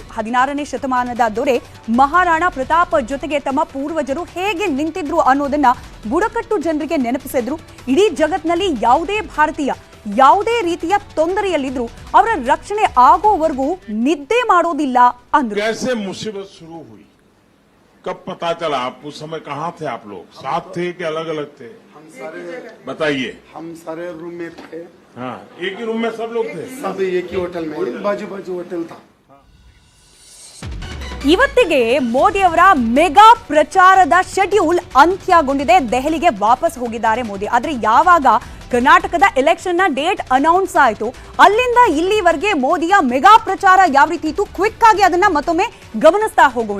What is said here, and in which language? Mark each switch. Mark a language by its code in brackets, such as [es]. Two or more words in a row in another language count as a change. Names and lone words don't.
[kn] 16ನೇ ಶತಮಾನದ ದೊರೆ ಮಹಾರಾಣಾ ಪ್ರತಾಪ್ ಜೊತೆಗೆ ತಮ್ಮ ಪೂರ್ವಜರು ಹೇಗೆ ನಿಂತಿದ್ರು ಅನ್ನೋದನ್ನ ಬುಡಕಟ್ಟು ಜನರಿಗೆ ನೆನಪಿಸಿದ್ರು. ಇಡೀ ಜಗತ್ನಲ್ಲಿ ಯಾವುದೇ ಭಾರತೀಯ ಯಾವುದೇ ರೀತಿಯ ತೊಂದರೆಯಲ್ಲಿದ್ರು ಅವರ ರಕ್ಷಣೆ ಆಗೋವರೆಗೂ ನಿದ್ದೆ ಮಾಡೋದಿಲ್ಲ ಅಂದ್ರು. [hi] कब पता चला? आप उस समय कहाँ थे? आप लोग साथ थे कि अलग अलग थे? हम सारे बताइए. हम सारे रूम में थे. हाँ, एक ही रूम में सब लोग थे. सब एक ही होटल में, बाजू बाजू होटल था. [kn] ಇವತ್ತಿಗೆ ಮೋದಿ ಅವರ ಮೆಗಾ ಪ್ರಚಾರದ ಶೆಡ್ಯೂಲ್ ಅಂತ್ಯಗೊಂಡಿದೆ. ದೆಹಲಿಗೆ ವಾಪಸ್ ಹೋಗಿದ್ದಾರೆ ಮೋದಿ. ಆದ್ರೆ ಯಾವಾಗ ಕರ್ನಾಟಕದ ಎಲೆಕ್ಷನ್ ನ [en] date announce [kn] ಆಯಿತು, ಅಲ್ಲಿಂದ ಇಲ್ಲಿವರೆಗೆ ಮೋದಿಯ ಮೆಗಾ ಪ್ರಚಾರ ಯಾವ ರೀತಿ ಇತ್ತು, ಕ್ವಿಕ್ ಆಗಿ ಅದನ್ನ ಮತ್ತೊಮ್ಮೆ ಗಮನಿಸ್ತಾ ಹೋಗೋಣ.